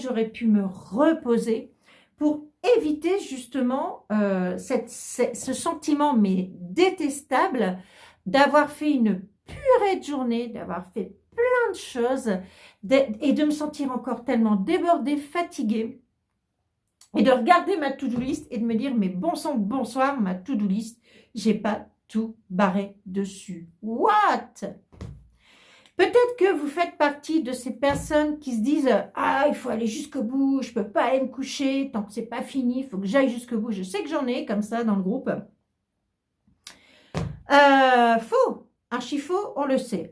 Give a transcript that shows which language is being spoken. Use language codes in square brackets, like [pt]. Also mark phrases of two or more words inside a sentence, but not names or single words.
[fr] j'aurais pu me reposer pour éviter justement ce sentiment mais détestable d'avoir fait une purée de journée, d'avoir fait plein de choses et de me sentir encore tellement débordée, fatiguée et de regarder ma [en] to-do list [fr] et de me dire mais bon sang, bonsoir, ma [en] to-do list, [fr] j'ai pas tout barré dessus. What? Peut-être que vous faites partie de ces personnes qui se disent « Ah, il faut aller jusqu'au bout, je peux pas aller me coucher tant que c'est pas fini, il faut que j'aille jusqu'au bout. » Je sais que j'en ai comme ça dans le groupe. Faux, archi faux, on le sait.